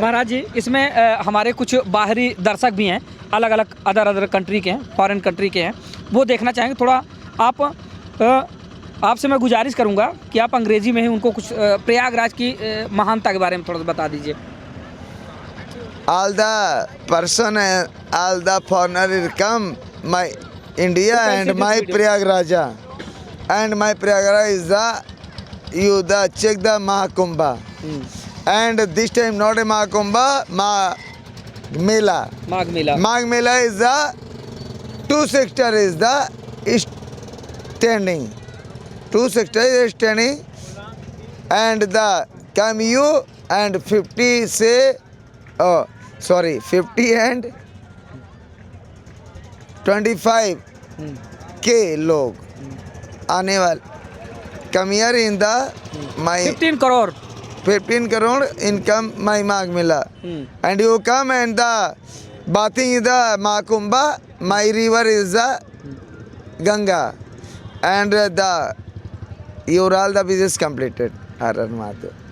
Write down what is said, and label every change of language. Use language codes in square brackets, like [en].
[hi] महाराज जी। इसमें हमारे कुछ बाहरी दर्शक भी हैं, अलग अलग अदर कंट्री के हैं, फॉरेन कंट्री के हैं, वो देखना चाहेंगे। थोड़ा आप आपसे मैं गुजारिश करूंगा कि आप अंग्रेजी में ही उनको कुछ प्रयागराज की महानता के बारे में थोड़ा सा बता दीजिए। [en] all the person all the foreigner come my India and my Prayagraja and my Prayagraj is the you the check the Mahakumbha and this time not a Mahakumbha Mela. [hi] Magh Mela. [en] Magh Mela is the 2 sector is the standing. 2 sector is standing and the come you and 50 say 50 and 25 [hi] के लोग आने वाले [en] come year in the my [hi] 15 crore [en] 15 crore income my Magh मिला and you come and the bathing is the Mahakumbh my river is the Ganga and the your all the business completed. [hi] हर हर Mahadev.